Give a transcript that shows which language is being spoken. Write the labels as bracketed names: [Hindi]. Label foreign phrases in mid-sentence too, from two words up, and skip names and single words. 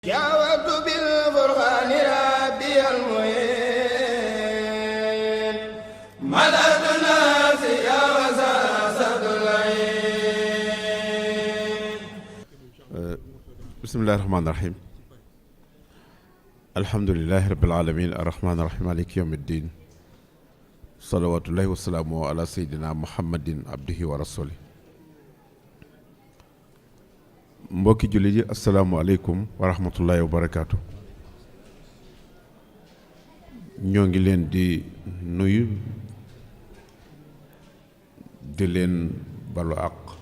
[Arabic] جاوبت بالفرقان ربي المعين مدد الناس يا وساسة العين بسم الله الرحمن الرحيم الحمد لله رب العالمين الرحمن الرحيم مالك يوم الدين صلوات الله وسلامه على سيدنا محمد عبده ورسوله [Wolof] mbokki jullit yi [Arabic] السلام عليكم ورحمة الله وبركاته [Wolof] ñoo ngi leen di nuyu di leen balu àq